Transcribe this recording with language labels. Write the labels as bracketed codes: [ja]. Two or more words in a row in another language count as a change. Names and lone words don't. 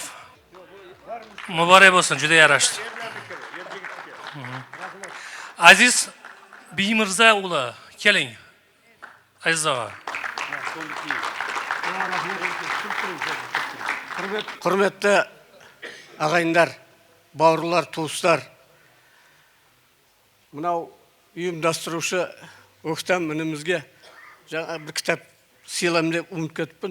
[uz] Muborak bo'lsin, juda yarashdi. Aziz Bimirza o'g'li, keling. Aziz og'a. [kk] Құрметті ағайындар, бауырлар, туыстар, мынау ұйымдастырушы Өктам інімізге жаңа бір кітап сыйлаймын деп ұмытып кетіппін.